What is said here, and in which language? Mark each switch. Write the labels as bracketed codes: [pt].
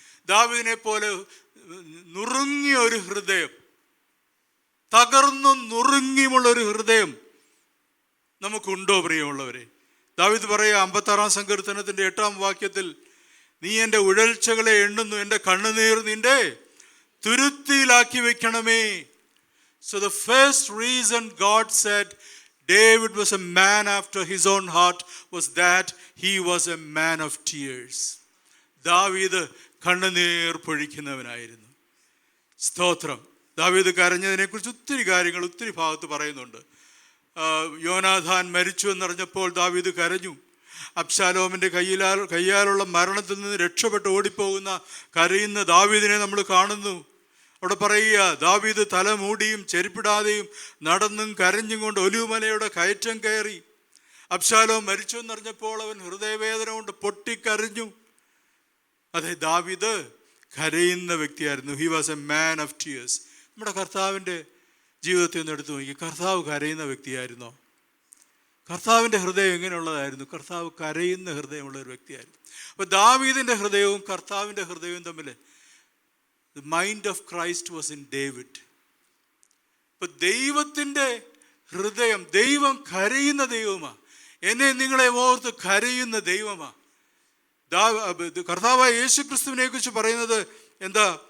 [ml] ദാവീദിനെ പോലെ നുറുങ്ങിയ ഒരു ഹൃദയം, തകർന്നും നുറുങ്ങിയുമുള്ള ഒരു ഹൃദയം നമുക്കുണ്ടോ പ്രിയമുള്ളവരെ? ദാവീദ് പറയുക 56-ാം സങ്കീർത്തനത്തിൻ്റെ 8-ാം വാക്യത്തിൽ, നീ എൻ്റെ ഉഴൽച്ചകളെ എണ്ണുന്നു, എൻ്റെ കണ്ണുനീർ നിന്റെ തുരുത്തിയിലാക്കി വെക്കണമേ. [en] So the first reason God said David was a man after his own heart was that he was a man of tears. [ml] ദാവീദ് കണ്ണുനീർ പൊഴിക്കുന്നവനായിരുന്നു. സ്തോത്രം. ദാവീദ് കരഞ്ഞതിനെക്കുറിച്ച് ഒത്തിരി കാര്യങ്ങൾ ഒത്തിരി ഭാഗത്ത് പറയുന്നുണ്ട്. യോനാഥാൻ മരിച്ചു എന്നറിഞ്ഞപ്പോൾ ദാവീദ് കരഞ്ഞു. അബ്ശാലോമിൻ്റെ കയ്യാലുള്ള മരണത്തിൽ നിന്ന് രക്ഷപ്പെട്ട് ഓടിപ്പോകുന്ന കരയുന്ന ദാവീദിനെ നമ്മൾ കാണുന്നു. അവിടെ പറയുക, ദാവീദ് തല മൂടിയും ചെരുപ്പിടാതെയും നടന്നും കരഞ്ഞും കൊണ്ട് ഒലിവുമലയുടെ കയറ്റം കയറി. അബ്ശാലോം മരിച്ചു എന്നറിഞ്ഞപ്പോൾ അവൻ ഹൃദയവേദന കൊണ്ട് പൊട്ടിക്കരഞ്ഞു. അതെ, ദാവീദ് കരയുന്ന വ്യക്തിയായിരുന്നു. [en] He was a man of tears. [ml] നമ്മുടെ കർത്താവിൻ്റെ ജീവിതത്തിൽ നിന്ന് എടുത്തു നോക്കി, കർത്താവ് കരയുന്ന വ്യക്തിയായിരുന്നോ? കർത്താവിൻ്റെ ഹൃദയം എങ്ങനെയുള്ളതായിരുന്നു? കർത്താവ് കരയുന്ന ഹൃദയമുള്ള ഒരു വ്യക്തിയായിരുന്നു. അപ്പോൾ ദാവീദിൻ്റെ ഹൃദയവും കർത്താവിൻ്റെ ഹൃദയവും തമ്മിൽ [en] the mind of Christ was in David. [ml] അപ്പോൾ ദൈവത്തിൻ്റെ ഹൃദയം, ദൈവം കരയുന്ന ദൈവമാണ്. എന്നെ നിങ്ങളെ ഓർത്ത് കരയുന്ന ദൈവമാണ്. കർത്താവായ യേശു ക്രിസ്തുവിനെ കുറിച്ച് പറയുന്നത് എന്താ?